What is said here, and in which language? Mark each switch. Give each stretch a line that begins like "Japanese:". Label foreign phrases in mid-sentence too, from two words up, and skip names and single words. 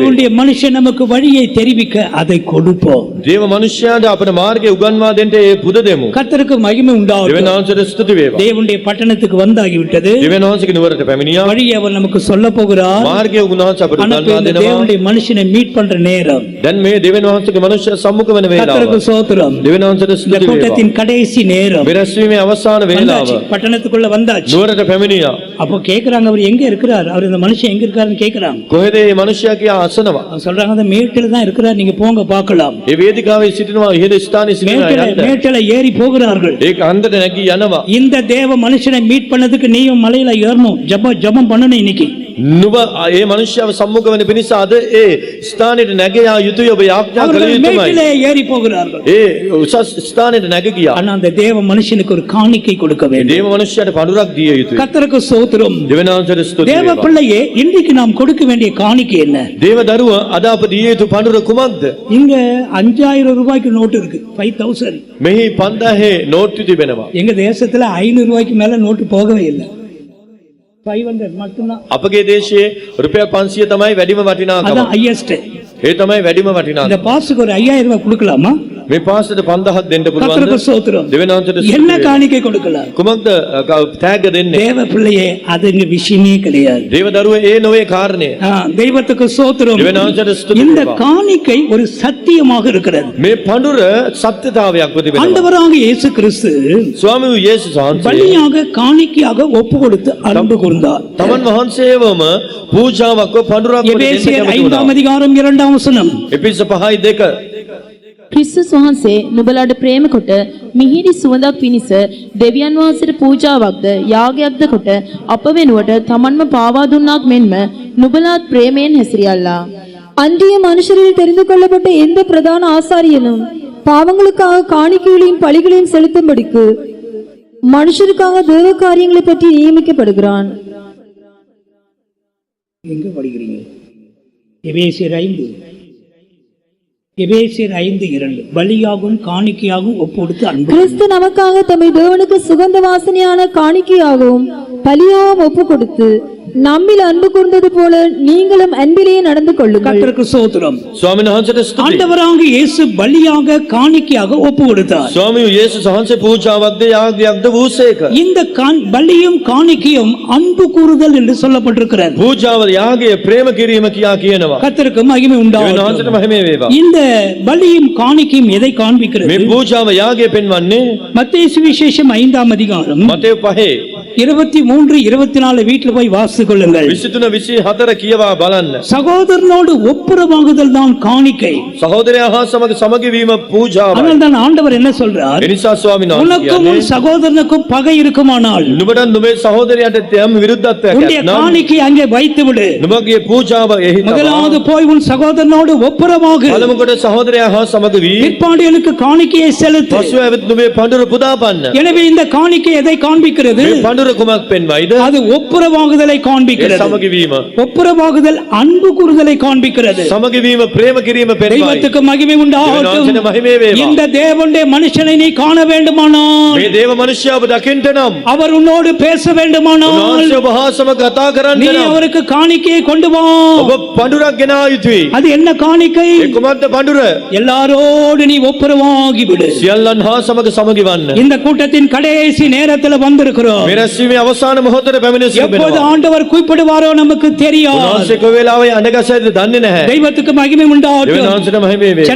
Tamil: தேவனுடைய மனுஷன் நமக்கு வழியை தெரிவிக்க அதை கொடுப்போம்.
Sinhala: දේව මිනිසයාට අපේ මාර්ගය උගන්වා දෙන්න ඒ පුද දෙමු.
Tamil: கர்த்தருக்கு மகிமை உண்டாகும்.
Sinhala: දෙවියන් වහන්සේට ස්තුති වේවා.
Tamil: தேவனுடைய பட்டணத்துக்கு வந்தாகிவிட்டது.
Sinhala: දෙවියන් වහන්සේගේ නුවරට පැමිණියා.
Tamil: வழியை அவர் நமக்கு சொல்ல போகிறார்.
Sinhala: මාර්ගය උන්වහන්සේ අපට
Tamil: ஆனா
Sinhala: උගන්වා
Tamil: இந்த
Sinhala: දෙනවා.
Tamil: தேவனுடைய மனுஷனை மீட் பண்ற நேரம்.
Sinhala: දැන් මේ දෙවියන් වහන්සේගේ මනුෂ්‍ය සම්මුඛ වෙන වේලාව.
Tamil: கர்த்தருக்கு ஸ்தோத்திரம்.
Sinhala: දෙවියන් වහන්සේට
Tamil: இந்த
Sinhala: ස්තුති වේවා.
Tamil: கூட்டத்தின் கடைசி நேரம்.
Sinhala: බෙරස්වීමේ අවසාන වේලාව.
Tamil: வந்தாச்சு. பட்டணத்துக்குள்ள வந்தாச்சு.
Sinhala: නුවරට පැමිණියා.
Tamil: அப்போ கேக்குறாங்க, அவர் எங்க இருக்கிறார்? அவர் இந்த மனுஷன் எங்க இருக்காருன்னு கேக்குறாங்க.
Sinhala: කොහෙද මේ මනුෂ්‍යයා කියා අසනවා.
Tamil: அவங்க சொல்றாங்க, அந்த மேட்டில தான் இருக்கிறார், நீங்க போங்க பார்க்கலாம்.
Sinhala: ඒ වේදිකාවේ සිටිනවා ඉහළ ස්ථානයේ සිටිනවා.
Tamil: மேட்டில ஏறி போகிறார்கள்.
Sinhala: ඒක අන්දට නැගී යනවා.
Tamil: இந்த தேவ மனுஷனை மீட் பண்ணதுக்கு நீயும் மலையில ஏறணும், ஜெபம் பண்ணணும் இன்னைக்கு.
Sinhala: නුඹ ඒ මනුෂ්‍යව සම්මුඛ වෙන පිණිස අද ඒ ස්ථානෙට නැග යා යුතුය. ඔබ යාඥා කළ
Tamil: அவர்கள்
Sinhala: යුතුමයි.
Tamil: மேட்டிலே ஏறி போகிறார்கள்.
Sinhala: ඒ උසස් ස්ථානෙට නැග ගියා.
Tamil: ஆனா அந்த தேவ மனுஷனுக்கு ஒரு காணிக்கை கொடுக்க வேண்டும்.
Sinhala: දේව මනුෂ්‍යයාට පඳුරක් දිය යුතුයි.
Tamil: கர்த்தருக்கு ஸ்தோத்திரம்.
Sinhala: දෙවියන් වහන්සේට ස්තුති
Tamil: தேவ
Sinhala: වේවා.
Tamil: பிள்ளையே, இன்றைக்கு நாம் கொடுக்க வேண்டிய காணிக்கை என்ன?
Sinhala: දේව දරුව අද අප දිය යුතු පඳුර කුමක්ද?
Tamil: இங்க 5000 ரூபாய்க்கு நோட்டு இருக்கு, 5000.
Sinhala: මෙහි 5000 නෝට්ටු තිබෙනවා.
Tamil: எங்க தேசத்துல 500 ரூபாய்க்கு மேல நோட்டு போகவே இல்லை, 500 மட்டும்தான்.
Sinhala: අපගේ දේශයේ රුපියල් 500 තමයි වැඩිම වටිනාකම.
Tamil: அதான் ஹையஸ்ட்.
Sinhala: ඒ තමයි වැඩිම
Tamil: இந்த
Sinhala: වටිනාකම.
Tamil: பாஸுக்கு ஒரு 5000 ரூபாய் கொடுக்கலாமா?
Sinhala: මේ පාසලට 5000ක් දෙන්න
Tamil: கர்த்தருக்கு
Sinhala: පුළුවන්ද?
Tamil: ஸ்தோத்திரம்.
Sinhala: දෙවියන් වහන්සේට
Tamil: என்ன
Sinhala: ස්තුති වේවා.
Tamil: காணிக்கை கொடுக்கலாம்?
Sinhala: කුමක්ද තෑග්ග දෙන්නේ?
Tamil: தேவ பிள்ளையே, அது இங்க விஷயமே கிடையாது.
Sinhala: දේව දරුව ඒ නොවේ කාරණය.
Tamil: தெய்வத்துக்கு ஸ்தோத்திரம்.
Sinhala: දෙවියන් වහන්සේට ස්තුති
Tamil: இந்த
Sinhala: වේවා.
Tamil: காணிக்கை ஒரு சத்தியமாக இருக்கிறது.
Sinhala: මේ පඳුර සත්‍යතාවයක් තිබෙනවා.
Tamil: ஆண்டவராக இயேசு கிறிஸ்து
Sinhala: ස්වාමී වූ යේසුස් වහන්සේ
Tamil: பலியாக காணிக்கையாக ஒப்பு கொடுத்து அன்பு கூர்ந்தார்.
Sinhala: තමන් වහන්සේවම පූජාවක් පඳුරක් කොට දෙන්න
Tamil: எபேசியர்
Sinhala: කැමති 5 වුණා.
Tamil: அதிகாரம் 2 வசனம்.
Sinhala: එපිස 5:2 ක්‍රිස්තුස් වහන්සේ නුඹලාට ප්‍රේම කොට මිහිරි සුවඳක් පිණිස දෙවියන් වහන්සේට පූජාවක්ද යාගයක්ද කොට අප වෙනුවට තමන්ම පාවා දුන්නාක් මෙන්ම නුඹලාත් ප්‍රේමයෙන් හැසිරියල්ලා.
Tamil: அன்றிய மனுஷரில் தெரிந்து கொள்ளப்பட்ட எந்த பிரதான ஆசாரியனும் பாவங்களுக்காக காணிக்கைகளையும் பலிகளையும் செலுத்தும்படிக்கு மனுஷருக்காக தேவ காரியங்களை பற்றி நியமிக்கப்படுகிறான். எங்க படிக்கிறீங்க? எபேசியர் 5:2 பலியாகும் காணிக்கையாகவும் ஒப்பு கொடுத்து அன்பு. கிறிஸ்து நமக்காக தம்மை தேவனுக்கு சுகந்த வாசனையான காணிக்கையாகவும் பலியாகவும் ஒப்பு கொடுத்து நம்மில் அன்பு கூர்ந்தது போல நீங்களும் அன்பிலேயே நடந்து கொள்ளுங்கள். கர்த்தருக்கு ஸ்தோத்திரம்.
Sinhala: ස්වාමීන් වහන්සේට ස්තුතියි.
Tamil: ஆண்டவராக இயேசு பலியாக காணிக்கையாக ஒப்பு கொடுத்தார்.
Sinhala: ස්වාමීන් යේසුස් වහන්සේ පූජාවක්ද යාගයක්ද වූසේක.
Tamil: இந்த பலியும் காணிக்கையும் அன்பு கூறுதல் என்று சொல்லப்பட்டிருக்கிறது.
Sinhala: පූජාව යාගය ප්‍රේම කිරීම කියා කියනවා.
Tamil: கர்த்தருக்கு மகிமை
Sinhala: දෙවියන්
Tamil: உண்டாகட்டும்.
Sinhala: වහන්සේට මහිමේ වේවා.
Tamil: இந்த பலியும் காணிக்கையும் எதை காண்பிக்கிறது?
Sinhala: මේ පූජාව යාගය පෙන්වන්නේ
Tamil: மத்தேயு சுவிசேஷம் 5ஆம் அதிகாரம்
Sinhala: මතෙව් 5
Tamil: 23 24 வீட்டில் போய் வாசித்துக் கொள்ளுங்கள்.
Sinhala: 23 24 කියවා බලන්න.
Tamil: சகோதரனோடு ஒப்புரவாகுதல் தான் காணிக்கை.
Sinhala: සහෝදරයා හා සමග සමගි වීම පූජාවයි.
Tamil: ஆனால் தான் ஆண்டவர் என்ன சொல்றார்?
Sinhala: එනිසා ස්වාමීන් වහන්සේ
Tamil: உனக்கும் உன்
Sinhala: කියන්නේ
Tamil: சகோதரனுக்கும் பகை இருக்குமானால்
Sinhala: නුඹට නුඹේ සහෝදරයාට යම් විරුද්ධත්වයක්
Tamil: உன்னுடைய
Sinhala: ඇතනම්
Tamil: காணிக்கை அங்கே வைத்து விடு.
Sinhala: නුඹගේ පූජාව එහි තබා
Tamil: முதலாவது போய் உன் சகோதரனோடு ஒப்புரவாகு.
Sinhala: පළමු කොට සහෝදරයා හා සමග වී
Tamil: பிற்பாடுகளுக்கு காணிக்கையை செலுத்து.
Sinhala: පසුව ඇවිත් නුඹේ පඬුර පුදාපන්න.
Tamil: எனவே இந்த காணிக்கை எதை காண்பிக்கிறது?
Sinhala: මේ පඬුර කුමක් පෙන්වයිද?
Tamil: அது ஒப்புரவாகுதலை
Sinhala: ඒ
Tamil: காண்பிக்கிறது.
Sinhala: සමගි වීම.
Tamil: ஒப்புரவாகுதல் அன்பு கூறுதலை காண்பிக்கிறது.
Sinhala: සමගි වීම ප්‍රේම කිරීම පෙන්වයි.
Tamil: தெய்வத்துக்கு மகிமை உண்டாகட்டும்.
Sinhala: දෙවියන් මහිමේ වේවා.
Tamil: இந்த தேவனுடைய மனுஷனை நீ காண வேண்டுமானால்,
Sinhala: මේ දේව මනුෂ්‍යව දකින්න නම්
Tamil: அவர் உன்னோடு பேச வேண்டுமானால்,
Sinhala: උන්වහන්සේ ඔබ හා සමග කතා කරන්න
Tamil: நீ
Sinhala: නම්
Tamil: அவருக்கு காணிக்கையை கொண்டு வா.
Sinhala: ඔබ පඬුරක් ගෙනා යුතුයි.
Tamil: அது என்ன காணிக்கை?
Sinhala: ඒ කුමක්ද පඬුර?
Tamil: எல்லாரோடு நீ ஒப்புரவாகி விடு.
Sinhala: සියල්ලන් හා සමග සමගි වන්න.
Tamil: இந்த கூட்டத்தின் கடைசி நேரத்தில் வந்திருக்கிறோம்.
Sinhala: මේ රැස්වීමේ අවසාන මොහොතේ පැමිණ
Tamil: எப்போது
Sinhala: සිටිනවා.
Tamil: ஆண்டவர் கூப்பிடுவாரோ நமக்கு தெரியாது.
Sinhala: උන්වහන්සේ කොයි වෙලාවෙ අඬගසයිද දන්නේ නැහැ.
Tamil: தெய்வத்துக்கு மகிமை
Sinhala: දෙවියන්
Tamil: உண்டாகட்டும்.
Sinhala: වහන්සේට මහිමේ වේවා.